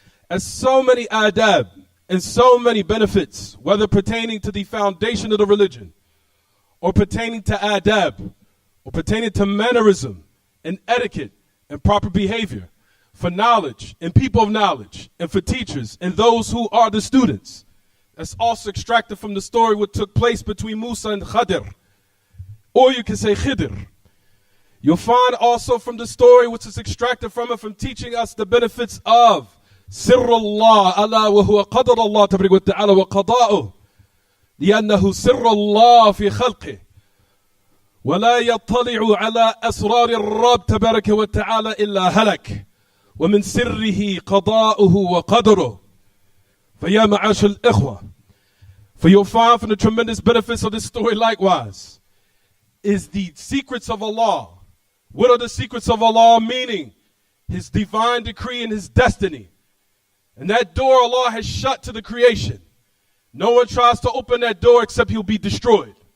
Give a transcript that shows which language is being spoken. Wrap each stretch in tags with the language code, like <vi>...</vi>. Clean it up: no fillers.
<en>As so many adab and so many benefits, whether pertaining to the foundation of the religion, or pertaining to adab, or pertaining to mannerism and etiquette and proper behavior, for knowledge and people of knowledge, and for teachers and those who are the students. That's also extracted from the story what took place between Musa and Khadir, or you can say Khidr. You'll find also from the story which is extracted from it from teaching us the benefits of</en> <ar>سر الله ألا وهو قدر الله تبارك وتعالى وقضاؤه لأنه سر الله في خلقه ولا يطلع على أسرار الرب تبارك وتعالى إلا هلك ومن سره قضاؤه وقدره. فيا معاش الإخوة,</ar> <en>for you'll find from the tremendous benefits of this story likewise is the secrets of Allah. What are the secrets of Allah? Meaning His divine decree and His destiny. And that door Allah has shut to the creation. No one tries to open that door except he'll be destroyed.</en>